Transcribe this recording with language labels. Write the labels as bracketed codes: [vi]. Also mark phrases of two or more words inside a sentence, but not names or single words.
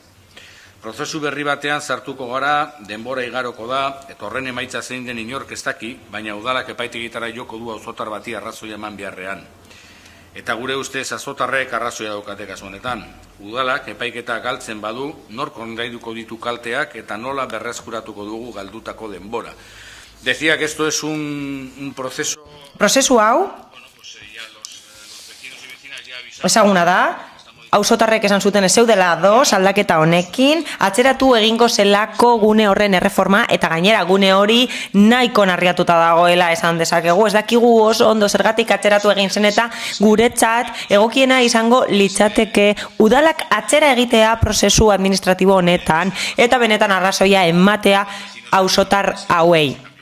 [eu] Prozesu berri batean sartuko gara, denbora igaroko da, eta horren emaitza zein den inork ez daki, baina udalak epaitegitara joko du auzotar bati arrazoia eman beharrean. Eta gure ustez auzotarrek arrazoia daukate kasu honetan. Udalak epaiketa galtzen badu, nork ordainduko ditu kalteak eta nola berreskuratuko dugu galdutako denbora. [es] Decía que esto es un proceso... [eu] Prozesu hau, ezaguna da, auzotarrek esan zuten ez zeudela ados aldaketa honekin, atzeratu egingo zelako gune horren erreforma, eta gainera gune hori nahiko narriatuta dagoela esan dezakegu. Ez dakigu oso ondo zergatik atzeratu egin zen eta guretzat egokiena izango litzateke udalak atzera egitea prozesu administratibo honetan, eta benetan arrazoia ematea auzotar hauei.